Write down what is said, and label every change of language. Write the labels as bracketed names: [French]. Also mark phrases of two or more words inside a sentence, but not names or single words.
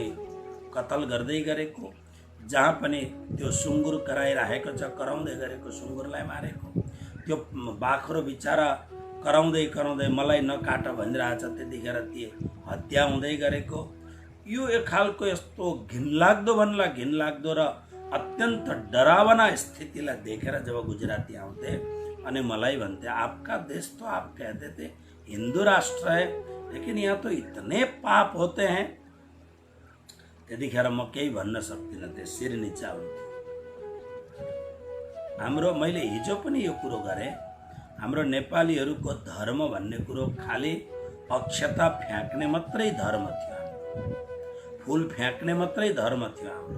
[Nepali] कतल गर्दै गरेको, जहाँ पनि त्यो सुँगुर कराइरहेको छ, कराउँदै गरेको सुँगुरलाई मारेको, त्यो बाख्रो बिचारा कराउँदै कराउँदै मलाई नकाट भनिरहेछ, त्यतिखेर ती हत्या हुँदै गरेको, यो एक खालको यस्तो घिनलाग्दो भन्ला घिनलाग्दो र अत्यन्त डरावना स्थितिलाई देखेर जब गुजराती आउँथे अनि मलाई भन्थे, [Hindi] आपका देश तो आप कहते थे हिंदू राष्ट्र है, लेकिन यहाँ तो इतने पाप होते हैं। [Nepali] त्यतिखेर म केही भन्न सक्दिनँ थिएँ, शिर निचाउँथे। हाम्रो मैले हिजो पनि यो कुरो गरेँ, हाम्रो नेपालीहरूको धर्म भन्ने कुरो खालि अक्षता फ्याँक्ने मात्रै धर्म थियो, फूल फ्याँक्ने मात्रै धर्म थियो हाम्रो।